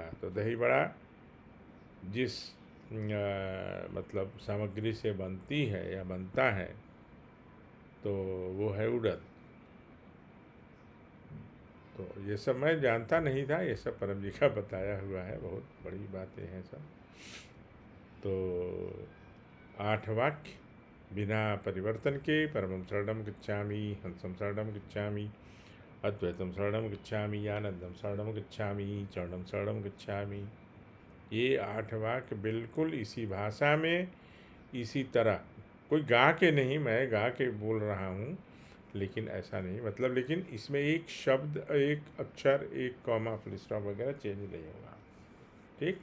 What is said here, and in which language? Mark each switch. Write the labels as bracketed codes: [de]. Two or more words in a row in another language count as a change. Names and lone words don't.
[hi] तो दही बड़ा जिस मतलब सामग्री से बनती है या बनता है तो वो है उड़द। तो ये सब मैं जानता नहीं था, ये सब परम जी का बताया हुआ है, बहुत बड़ी बातें हैं सब। तो 8 वाक्य बिना परिवर्तन के, [sa] परमं शरणं गच्छामि, हंसं शरणं गच्छामि, अद्वैतम शरणं गच्छामि, आनंदम शरणं गच्छामि, चरणं शरणं गच्छामि। [hi] ये 8 वाक्य बिल्कुल इसी भाषा में, इसी तरह, कोई गा के नहीं, मैं गा के बोल रहा हूँ लेकिन ऐसा नहीं, मतलब लेकिन इसमें एक शब्द, एक अक्षर, एक कॉमा, [en] full stop [hi] वगैरह चेंज नहीं होगा। ठीक।